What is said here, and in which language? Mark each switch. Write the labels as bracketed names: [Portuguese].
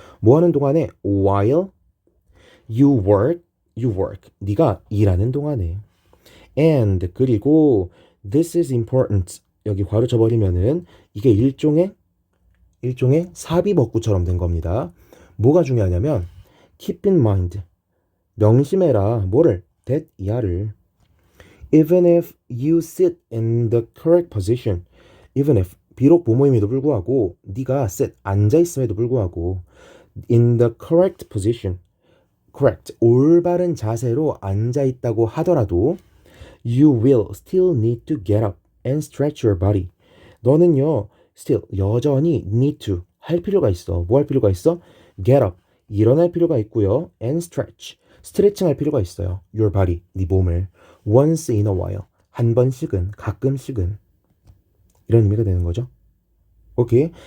[Korean] 뭐 하는 동안에 [English] while you work [Korean] 네가 일하는 동안에 and 그리고 [English] this is important [Korean] 여기 괄호 쳐버리면은 이게 일종의 사비먹구처럼 된 겁니다. 뭐가 중요하냐면 [English] keep in mind [Korean] 명심해라 뭐를 [English] that [Korean] 이하를 [English] even if you sit in the correct position even if [Korean] 비록 뭐뭐임에도 불구하고 네가 [English] sit [Korean] 앉아 있음에도 불구하고 [English] in the correct position correct [Korean] 올바른 자세로 앉아 있다고 하더라도 [English] you will still need to get up and stretch your body. [Korean] 너는요 still 여전히 need to 할 필요가 있어. 뭐 할 필요가 있어? [English] get up [Korean] 일어날 필요가 있고요 [English] and stretch [Korean] 스트레칭 할 필요가 있어요. [English] your body [Korean] 네 몸을 [English] once in a while [Korean] 한 번씩은 가끔씩은 이런 의미가 되는 거죠. 오케이.